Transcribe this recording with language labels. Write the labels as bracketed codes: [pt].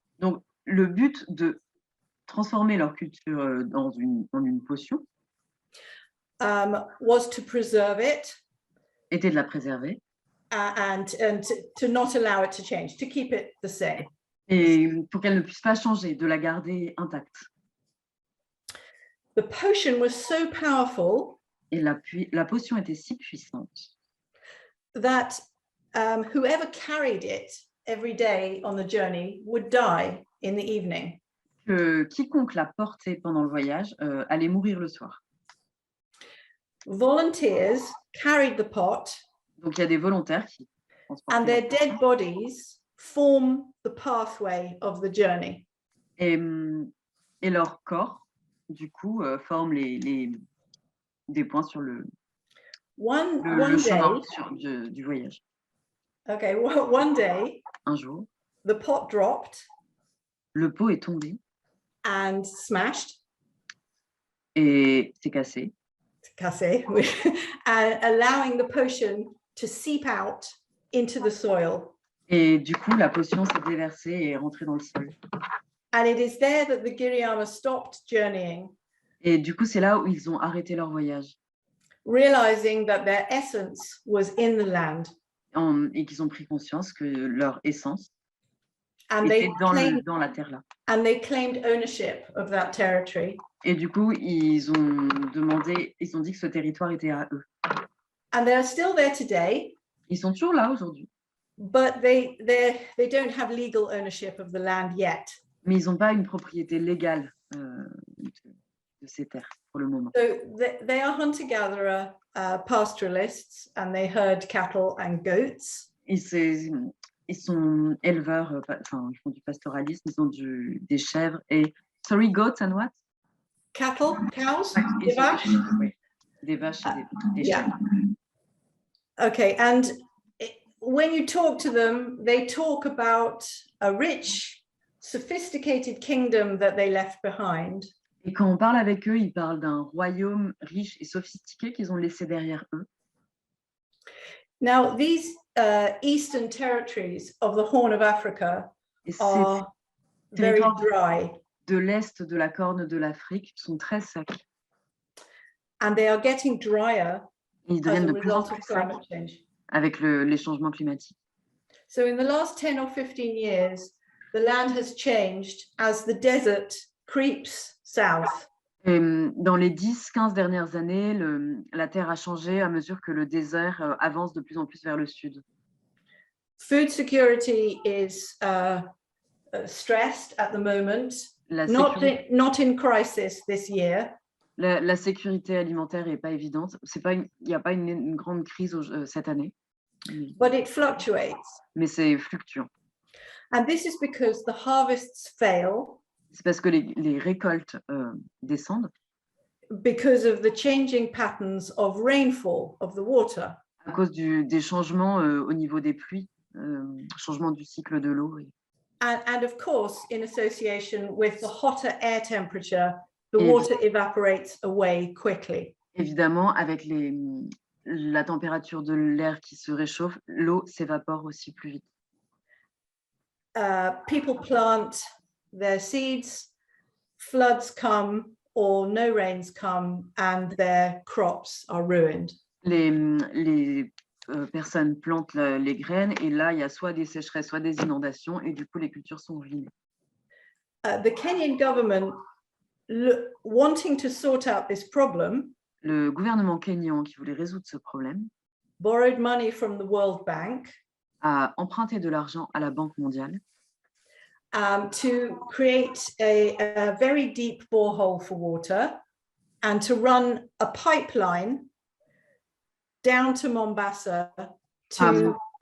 [fr] Donc, le but de transformer leur culture en une potion [en] was to preserve it. [fr] Était de la préserver. [en] And to not allow it to change, to keep it the same. [fr] Et pour qu'elle ne puisse pas changer, de la garder intacte. [en] The potion was so powerful. [fr] Et la potion était si puissante [en] that whoever carried it every day on the journey would die in the evening. [fr] Que quiconque la portait pendant le voyage allait mourir le soir. [en] Volunteers carried the pot. [fr] Donc il y a des volontaires qui transportaient. [en] And their dead bodies form the pathway of the journey. [fr] Et leur corps, du coup, forment des points sur le chemin du voyage. [en] Okay, one day, [fr] un jour, [en] the pot dropped. [fr] Le pot est tombé. [en] And smashed. [fr] Et s'est cassé. [en] Cassé, and allowing the potion to seep out into the soil. [fr] Et du coup, la potion s'est déversée et est rentrée dans le sol. [en] And it is there that the Giriyama stopped journeying. [fr] Et du coup, c'est là où ils ont arrêté leur voyage. [en] Realizing that their essence was in the land. [fr] Et qu'ils ont pris conscience que leur essence [en] and [fr] était dans la terre là. [en] And they claimed ownership of that territory. [fr] Et du coup, ils ont dit que ce territoire était à eux. [en] And they are still there today. [fr] Ils sont toujours là aujourd'hui. [en] But they don't have legal ownership of the land yet. [fr] Mais ils n'ont pas une propriété légale de ces terres pour le moment. [en] So they are hunter-gatherer, pastoralists, and they herd cattle and goats. [fr] Ils sont éleveurs, ils font du pastoralisme, ils ont des chèvres et [en] goats and what? Cattle, cows, [fr] des vaches. Oui, des vaches et des chèvres. [en] Okay, and when you talk to them, they talk about a rich, sophisticated kingdom that they left behind. [fr] Et quand on parle avec eux, ils parlent d'un royaume riche et sophistiqué qu'ils ont laissé derrière eux. [en] Now, these eastern territories of the Horn of Africa are very dry. [fr] De l'est de la Corne de l'Afrique sont très secs. [en] And they are getting drier [fr] ils deviennent de plus en [en] as a [fr] plus [en] result of climate change. [fr] Avec les changements climatiques. [en] So in the last 10 or 15 years, the land has changed as the desert creeps south. [fr] Et dans les 10-15 dernières années, la Terre a changé à mesure que le désert avance de plus en plus vers le sud. [en] Food security is stressed at the moment, not in crisis this year. [fr] La sécurité alimentaire n'est pas évidente. Il n'y a pas une grande crise cette année. [en] But it fluctuates. [fr] Mais c'est fluctuant. [en] And this is because the harvests fail. [fr] C'est parce que les récoltes descendent. [en] Because of the changing patterns of rainfall of the water. [fr] À cause des changements au niveau des pluies, changement du cycle de l'eau. [en] And of course, in association with the hotter air temperature, the water evaporates away quickly. [fr] Évidemment, avec la température de l'air qui se réchauffe, l'eau s'évapore aussi plus vite. [en] People plant their seeds, floods come or no rains come, and their crops are ruined. [fr] Les personnes plantent les graines et là, il y a soit des sécheresses, soit des inondations et du coup, les cultures sont ruinées. [en] The Kenyan government wanting to sort out this problem, [fr] le gouvernement kényan qui voulait résoudre ce problème [en] borrowed money from the World Bank [fr] a emprunté de l'argent à la Banque mondiale [en] to create a very deep borehole for water and to run a pipeline down to Mombasa to